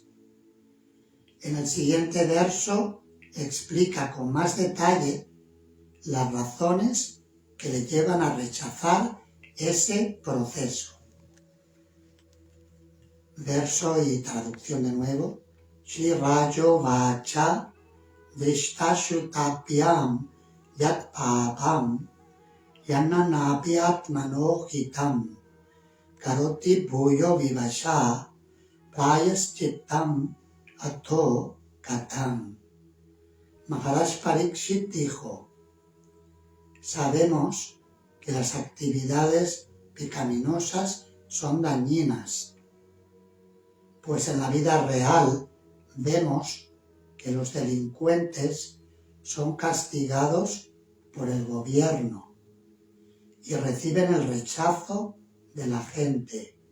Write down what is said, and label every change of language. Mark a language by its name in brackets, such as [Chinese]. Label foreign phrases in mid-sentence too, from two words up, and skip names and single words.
[Spanish] En el siguiente verso explica con más detalle las razones que le llevan a rechazar ese proceso. Verso y traducción de nuevo. [Sanskrit] श्री राजो वाच विष्टशुताप्याम् यत् पापम् यनानप्यात्मनो हितम् करोति भूयो विवश प्रायश्चित्तम् अतो कतम्. [Spanish] Maharaj Parikshit dijo: sabemos que las actividades pecaminosas son dañinas, pues en la vida real vemos que los delincuentes son castigados por el gobierno y reciben el rechazo de la gente.